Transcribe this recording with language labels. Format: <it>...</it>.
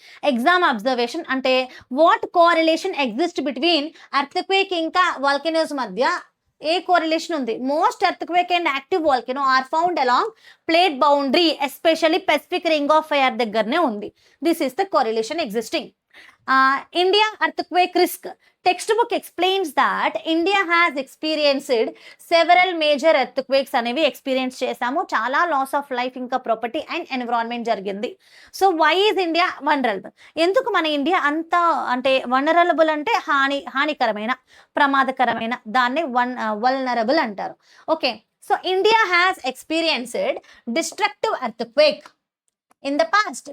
<te>Exam observation అంటే</te> <en>what correlation exist between earthquake</en> <te>ఇంకా volcanoes మధ్య ఏ కోరిలేషన్ ఉంది?</te> <en>most earthquake and active volcano are found along plate boundary especially Pacific ring of fire</en> <te>దగ్గరనే ఉంది.</te> <en>This is the correlation existing. India earthquake risk. Textbook explains that India has experienced several major earthquakes</en> <te>అనేవి experience చేసాము. చాలా loss of life ఇంకా property and environment జరిగింది.</te> <en>So why is India vulnerable?</en> <te>ఎందుకు మన India అంత అంటే వనరబుల్ అంటే హానికరమైన, ప్రమాదకరమైన దాన్ని వల్నరబుల్ అంటారు.</te> <en>Okay, so India has experienced destructive earthquake in the past.</en>